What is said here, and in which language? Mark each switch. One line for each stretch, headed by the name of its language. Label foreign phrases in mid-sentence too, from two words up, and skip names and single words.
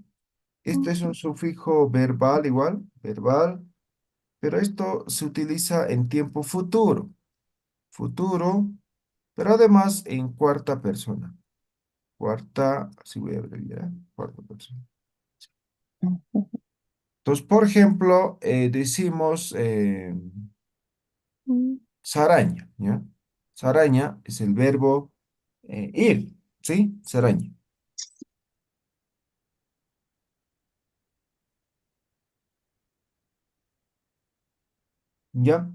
Spanish: Este es un sufijo verbal igual, verbal, pero esto se utiliza en tiempo futuro, futuro, pero además en cuarta persona. Cuarta, así voy a abreviar, cuarta persona. Mm. Entonces, por ejemplo, decimos Mm. saraña, ¿ya? Saraña es el verbo ir, ¿sí? Saraña, ¿ya?